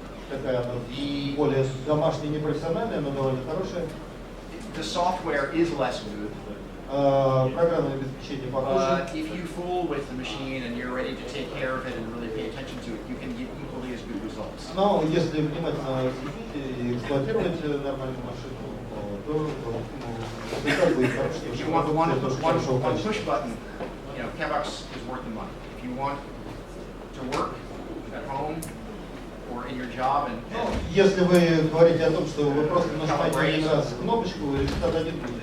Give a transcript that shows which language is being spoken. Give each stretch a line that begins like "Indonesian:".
Russian: Такая она более домашняя, непрофессиональная, но довольно хорошая.
English: The software is less good.
Russian: Программное обеспечение похоже.
English: If you fool with the machine and you're ready to take care of it and really pay attention to it, you can get equally as good results.
Russian: Но если внимательно следить и эксплуатировать нормальную машину, то результат будет хороший.
English: If you want one push button, Fabbers is worth the money. If you want to work at home or in your job and
Russian: если вы говорите о том, что вы просто нажимаете один раз кнопочку, результат один будет.